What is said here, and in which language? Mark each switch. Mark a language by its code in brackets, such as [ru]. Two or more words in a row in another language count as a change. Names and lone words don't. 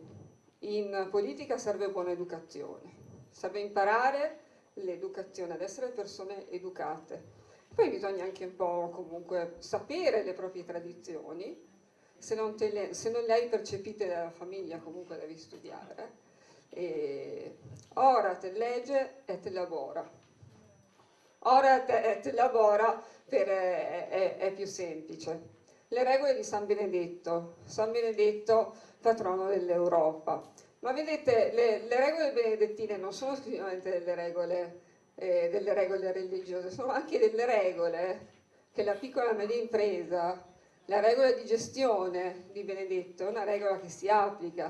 [it] In politica serve buona educazione, serve imparare l'educazione, ad essere persone educate. Poi bisogna anche un po' comunque sapere le proprie tradizioni, se non le hai percepite dalla famiglia comunque devi studiare. [la] Orat legge et labora. Orat et labora [it] è più semplice. Le regole di San Benedetto patrono dell'Europa. Ma vedete, le regole benedettine non sono esclusivamente delle regole religiose, sono anche delle regole che la piccola e media impresa, la regola di gestione di Benedetto è una regola che si applica.